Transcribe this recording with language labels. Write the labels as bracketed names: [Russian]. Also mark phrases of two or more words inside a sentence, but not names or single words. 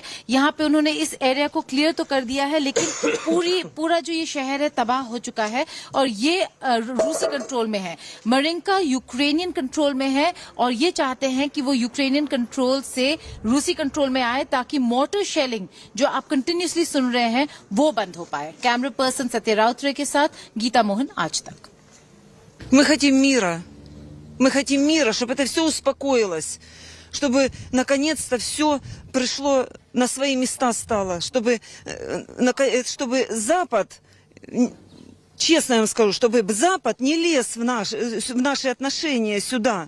[Hindi] यहाँ पे उन्होंने इस एरिया को क्लियर तो कर दिया है, लेकिन पूरा जो ये शहर है तबाह हो चुका है और ये रूसी कंट्रोल में है। मरिंका [English] Ukrainian control [Hindi] में है और ये चाहते हैं कि वो [English] Ukrainian control [Hindi] से रूसी कंट्रोल में आए ताकि [English] mortar shelling [Hindi] जो आप कंटिन्यूसली सुन रहे हैं वो बंद हो पाए। [English] camera person [Hindi] सत्य राउतरे के साथ गीता मोहन, आज तक। [Russian] Мы хотим мира. Мы хотим мира, чтобы это все успокоилось, чтобы наконец-то все пришло на свои места стало, чтобы Запад, честно я вам скажу, чтобы Запад не лез в наши отношения сюда.